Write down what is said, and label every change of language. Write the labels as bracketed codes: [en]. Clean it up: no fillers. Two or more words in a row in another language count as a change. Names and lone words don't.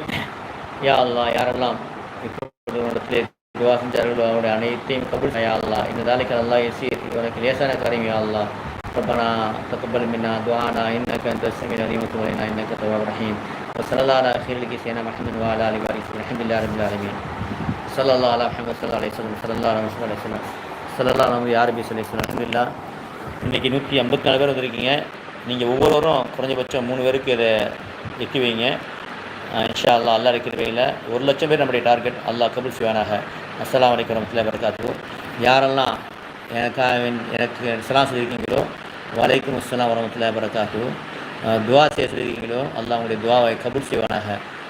[ta] யா அல்லாஹ், யாரெல்லாம் இப்பொழுது உன்னிடத்திலே துஆ செஞ்சார்களோ அவருடைய அனைத்தையும் [ar] قبول يا الله, [ta] இந்த [ar] ذلك الله يسير, [ta] இவனுக்கு லேசான காரியம் [ar] يا الله. ربنا تقبل منا دعانا انك انت السميع العليم وتب علينا انك التواب الرحيم. وصلى الله على خير سيدنا محمد وعلى اله وصحبه وسلم. الحمد لله رب العالمين. صلى الله على محمد صلى الله عليه وسلم. صلى الله عليه وسلم. صلى الله على يا ربي صلى الله عليه وسلم. [ta] அல்ஹம்துலில்லாஹ், இன்றைக்கி 154 பேர் வந்திருக்கீங்க. நீங்கள் ஒவ்வொருவரும் குறைஞ்சபட்சம் 3 பேருக்கு இதை எட்டி வைங்க. [ar] إن شاء الله, [ta] அல்லா இருக்கிறவையில் 1,00,000 பேர் நம்முடைய டார்கெட். அல்லாஹ் கபூல் செய்வானாக. [ar] السلام عليكم ورحمة الله وبركاته. [ta] யாரெல்லாம் எனக்கு சலாம் சொல்லியிருக்கீங்களோ [ar] وعليكم السلام ورحمة الله وبركاته, [ta] துஆ செய்ய சொல்லியிருக்கீங்களோ அல்லாஹ் உங்களுடைய துஆவை கபூல் செய்வானாக.